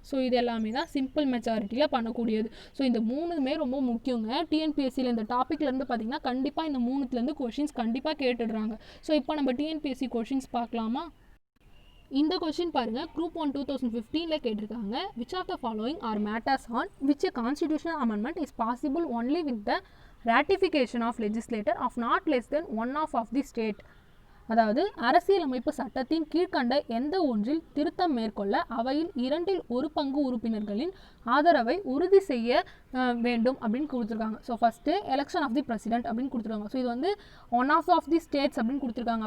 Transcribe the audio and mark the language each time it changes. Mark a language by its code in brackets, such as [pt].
[ta] So இது எல்லாமே தான் சிம்பிள் மெஜாரிட்டியில் பண்ணக்கூடியது. ஸோ இந்த மூணுமே ரொம்ப முக்கியங்க. டிஎன்பிஎஸ்சியில் இந்த டாப்பிக்லேருந்து பார்த்திங்கன்னா கண்டிப்பாக இந்த மூணுத்துலேருந்து கொஷின்ஸ் கண்டிப்பாக கேட்டுடுறாங்க. ஸோ இப்போ நம்ம டிஎன்பிஎஸ்சி கொஷின்ஸ் பார்க்கலாமா? இந்த கொஸ்டின் பாருங்கள், குரூப் 1 2015 கேட்டிருக்காங்க. [en] Which of the following are matters on which a constitutional amendment is possible only with the ratification of legislator of not less than one half of the state. [ta] அதாவது அரசியலமைப்பு சட்டத்தின் கீழ்கண்ட எந்த ஒன்றில் திருத்தம் மேற்கொள்ள அவையில் 2 1/2 உறுப்பினர்களின் ஆதரவை உறுதி செய்ய வேண்டும் அப்படின்னு கொடுத்துருக்காங்க. So first [en] election of the president [ta] அப்படின்னு கொடுத்துருக்காங்க. ஸோ இது வந்து [en] one of the states [ta] அப்படின்னு கொடுத்துருக்காங்க.